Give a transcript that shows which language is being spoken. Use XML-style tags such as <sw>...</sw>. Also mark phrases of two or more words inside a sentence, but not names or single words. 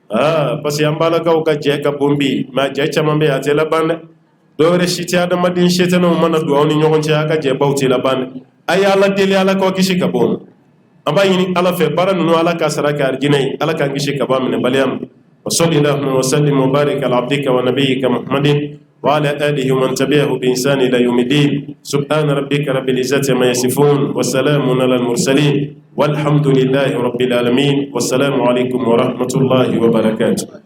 <fr>parce que</fr> <bm>an balakaw ka jɛ ka bon bi mais a jɛ caman bɛ a tɛ laban dɛ dɔwɛrɛ si tɛ adamaden setanɛw mana don aw ni ɲɔgɔn cɛ a ka jɛbaw tɛ laban dɛ a ye ala deli ala k'aw kisi ka bɔ an b'a ɲini ala fɛ baara ninnu ala ka sara kɛ arijinɛ ye ala k'an kisi ka bɔ a minɛbaliya ma</bm> <ar>وصلى اللهم وسلم وبارك على عبدك ونبيك محمد وعلى آله ومن تبعه بإحسان إلى يوم الدين سبحان ربك رب العزة عما يصفون والسلام على المرسلين والحمد لله رب العالمين والسلام عليكم ورحمة الله وبركاته.</ar>